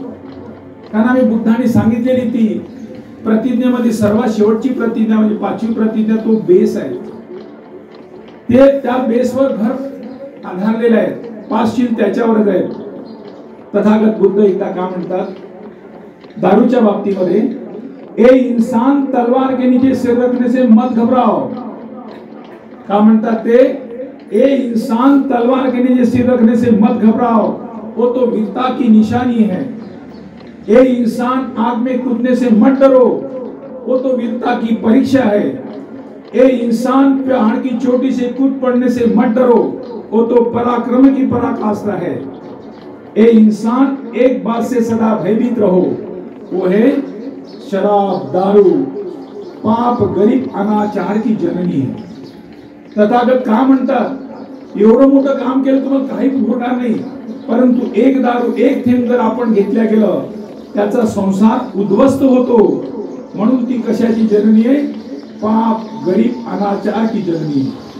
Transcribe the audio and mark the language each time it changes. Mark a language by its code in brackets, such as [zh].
[mr] कारण आम्ही बुद्धांनी सांगितलेली ती प्रतिज्ञेमध्ये सर्वात शेवटची प्रतिज्ञा म्हणजे 5वी प्रतिज्ञा, तो बेस आहे. ते त्या बेसवर घर आधारलेलं आहे, 5 शील त्याच्यावरच आहेत. तथागत बुद्ध एकदा काय म्हणतात दारूच्या बाबतीमध्ये, [hi] ए इंसान तलवार के नीचे सिर रखने से मत घबराओ. [mr] का म्हणतात ते, [hi] ए इंसान तलवार के नीचे सिर रखने से मत घबराओ, वो तो वीरता की निशानी है. ए इंसान आग में कूदने से मत डरो, वो तो वीरता की परीक्षा है. ए इंसान पहाड़ की चोटी से कूद पड़ने से मत डरो, वो तो पराक्रम की पराकाष्ठा है. ए इंसान एक बात से सदा भयभीत रहो, वो है शराब दारू पाप गरीब अनाचार की जननी है. [mr] तथागत का म्हणतात एवढं मोठं काम केलं तुम्हाला काही होणार नाही, परंतु एक दारू एक थेंब जर आपण घेतल्या गेलं त्याचा संसार उद्ध्वस्त होतो. म्हणून ती कशाची जननी आहे? [hi] पाप गरीब अनाचार की जननी.